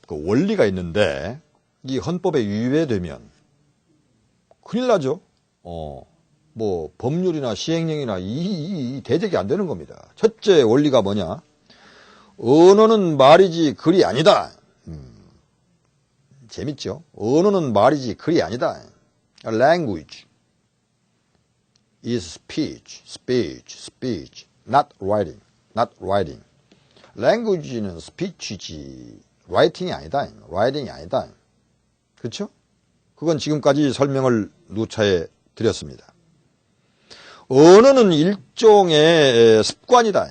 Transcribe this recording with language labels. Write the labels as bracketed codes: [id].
[ko] 그 원리가 있는데 이 헌법에 위배되면 큰일 나죠. 뭐 법률이나 시행령이나 이 대적이 안 되는 겁니다. 첫째 원리가 뭐냐? 언어는 말이지 글이 아니다. 재밌죠? 언어는 말이지 글이 아니다. [en] Language is speech, speech, speech, not writing, not writing. [ko] Language는 speech이지 writing이 아니다. writing이 아니다. 그렇죠? 그건 지금까지 설명을 누차에 드렸습니다. 언어는 일종의 습관이다.